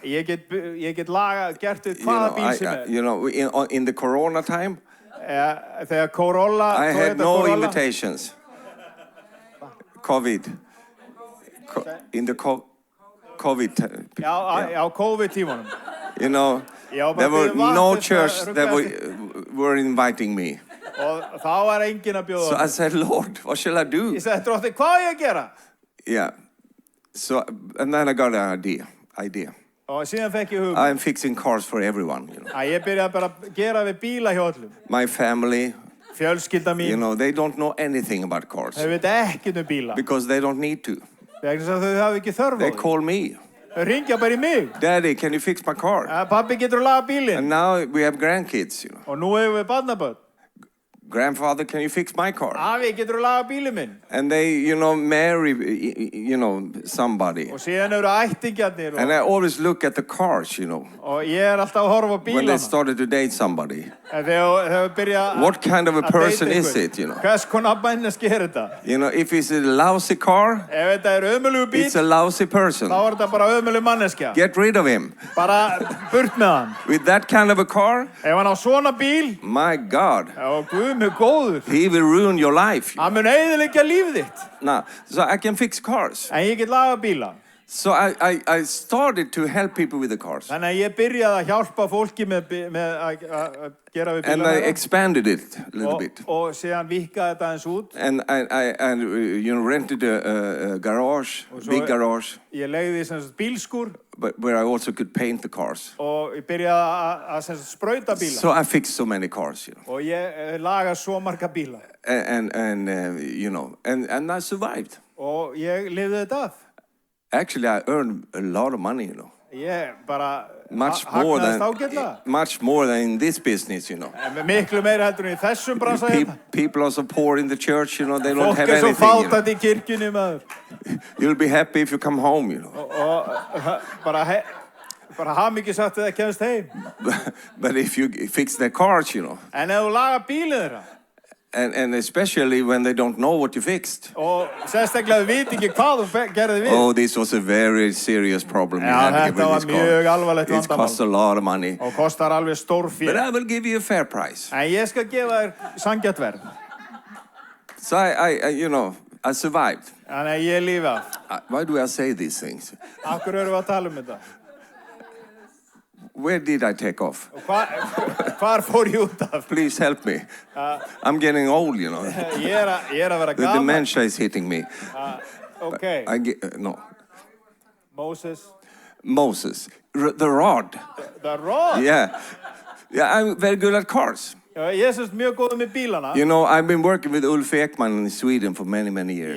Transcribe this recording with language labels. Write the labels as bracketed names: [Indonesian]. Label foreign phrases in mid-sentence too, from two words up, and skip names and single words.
[Icelandic] Ég get gert hvaða bíl sem [English] You know, in the Corona time, [Icelandic] þegar Corolla, [English] I had no invitations. COVID. In the COVID time. [Icelandic] Já, COVID-tímanum. [English] You know, there were no church that were inviting me. [Icelandic] Og þá var enginn að bjóða. [English] So I said, Lord, what shall I do? [Icelandic] Ég sagði, Drottinn, hvað á ég að gera? [English] Yeah. So, and then I got an idea. [Icelandic] Og síðan fekk ég hugmynd. [English] I'm fixing cars for everyone, you know. [Icelandic] Ég byrjaði bara að gera við bíla hjá öllum. [English] My family, [Icelandic] fjölskylda mín, [English] you know, they don't know anything about cars. [Icelandic] Þau veit ekkert bíla. [English] Because they don't need to. [Icelandic] Vegna þess að þau hafa ekki þörf á því. [English] They call me. [Icelandic] Þau ringja bara í mig. [English] Daddy, can you fix my car? [Icelandic] Pappi, getur þú laga bílinn? [English] And now we have grandkids, you know. [Icelandic] Og nú hefur við barnabörn. [English] Grandfather, can you fix my car? [Icelandic] Afi, getur þú laga bílinn minn? [English] And they, you know, marry, you know, somebody. [Icelandic] Og síðan eru ættingjarnir. [English] And I always look at the cars, you know. [Icelandic] Og ég alltaf að horfa á bílana. [English] When they started to date somebody. [Icelandic] Þegar byrja [English] what kind of a person is it, you know? [Icelandic] Hvers konar manneskja þetta? [English] You know, if it's a lousy car, [Icelandic] ef þetta ömurlegur bíll, [English] it's a lousy person. [Icelandic] Þá þetta bara ömurleg manneskja. [English] Get rid of him. [Icelandic] Bara burt með hann. [English] With that kind of a car, [Icelandic] ef hann á svona bíl, [English] my God, [Icelandic] Guð minn góður. [English] He will ruin your life. [Icelandic] Hann mun eyðileggja líf þitt. [English] Now, so I can fix cars. [Icelandic] En ég get laga bíla. [English] So I started to help people with the cars. [Icelandic] Þannig að ég byrjaði að hjálpa fólki með að gera við bílana. [English] And I expanded it a little bit. [Icelandic] Og síðan víkkaði þetta eins út. [English] And I you know, rented a garage, big garage. [Icelandic] Ég leigði sem sagt bílskúr. [English] But where I also could paint the cars. [Icelandic] Og ég byrjaði að sem sagt sprauta bíla. [English] So I fixed so many cars, you know. [Icelandic] Og ég laga svo marga bíla. [English] And you know, and I survived. [Icelandic] Og ég lifði þetta af. [English] Actually, I earned a lot of money, you know. [Icelandic] Ég bara hagnaðist ágætlega. [English] Much more than in this business, you know. [Icelandic] Miklu meira heldur en í þessum bransa hérna. [English] People are so poor in the church, you know, they don't have anything. [Icelandic] Fólk svo fátækt í kirkjunni, maður. [English] You'll be happy if you come home, you know. [Icelandic] Og bara hamingjusagt að það kemst heim. [English] But if you fix their cars, you know. [Icelandic] En ef þú lagar bílinn þeirra. [English] And especially when they don't know what you fixed. [Icelandic] Og sérstaklega veit ekki hvað þú gerði við. [English] Oh, this was a very serious problem we had with this car. [Icelandic] Mjög alvarlegt [English] It cost a lot of money. [Icelandic] Og kostar alveg stórfé. [English] But I will give you a fair price. [Icelandic] En ég skal gefa þér sanngjarnt verð. [English] So I survived. [Icelandic] Þannig að ég lifi af. [English] Why do I say these things? [Icelandic] Af hverju erum við að tala þetta? [English] Where did I take off? [Icelandic] Hvar fór ég út af? [English] Please help me. I'm getting old, [Icelandic] Ég er að vera [English] The [Icelandic] gaman. [English] dementia is hitting me. Okay. No. Moses. The rod. The rod? Yeah, I'm very good at cars. [Icelandic] Ég er mjög góður með bílana. [English] I've been working with Ulf Ekman in Sweden for many, many years.